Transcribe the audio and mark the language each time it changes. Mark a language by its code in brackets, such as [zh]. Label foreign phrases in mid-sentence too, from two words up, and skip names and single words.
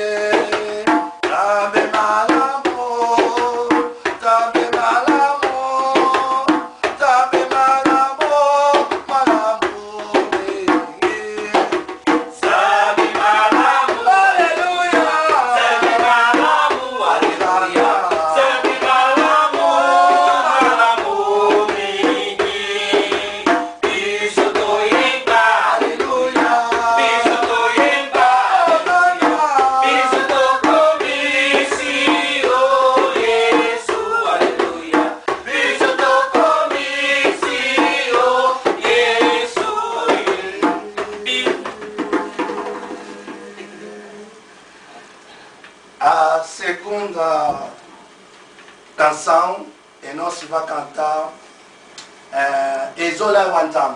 [ln] Nzambe Malamu, Nzambe Malamu, Nzambe Malamu, Malamu mingi. Nzambe Malamu, Aleluia. Nzambe Malamu, Aleluia. Nzambe Malamu, Malamu mingi. Cristo toyeba, Aleluia. Cristo toyeba, Aleluia. Cristo tokomisi, oh Yesu, Aleluia. Cristo tokomisi, oh Yesu, [pt] A segunda canção, e nós vamos cantar Ezola Wanzambi.